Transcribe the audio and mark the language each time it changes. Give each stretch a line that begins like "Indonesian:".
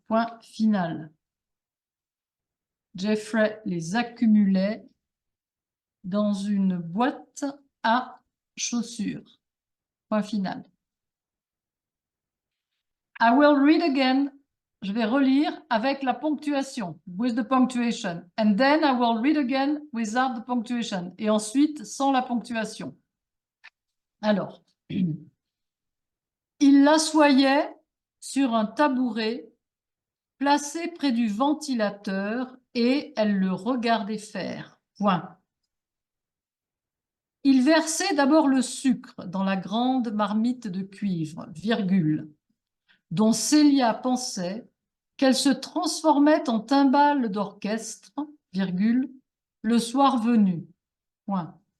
French: Point final. Jeffrey les accumulait dans une boîte à chaussures. Point final.
English: I will read again.
French: Je vais relire avec la ponctuation,
English: with the punctuation. And then I will read again without the punctuation.
French: Et ensuite, sans la ponctuation. Alors, il l'assoyait sur un tabouret placé près du ventilateur et elle le regardait faire. Point. Il versait d'abord le sucre dans la grande marmite de cuivre, virgule, dont Célia pensait qu'elle se transformait en timbale d'orchestre, virgule, le soir venu. Point.